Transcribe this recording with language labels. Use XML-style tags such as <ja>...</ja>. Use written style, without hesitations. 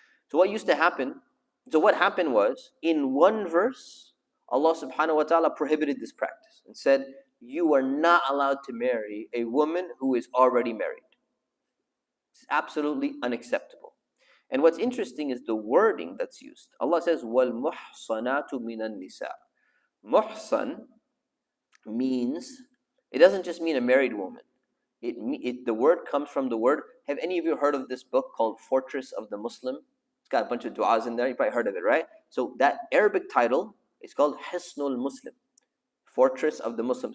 <en>So what happened was, in one verse, Allah subhanahu wa ta'ala prohibited this practice and said, you are not allowed to marry a woman who is already married. It's absolutely unacceptable. And what's interesting is the wording that's used. Allah says,</en> <ar>وَالْمُحْصَنَاتُ مِنَ النِّسَاءِ.</ar> <en>Muhsan means, it doesn't just mean a married woman. The word comes from the word, have any of you heard of this book called Fortress of the Muslim? It's got a bunch of du'as in there, you probably heard of it, right? So that Arabic title is called Hisnul Muslim, Fortress of the Muslim.</en>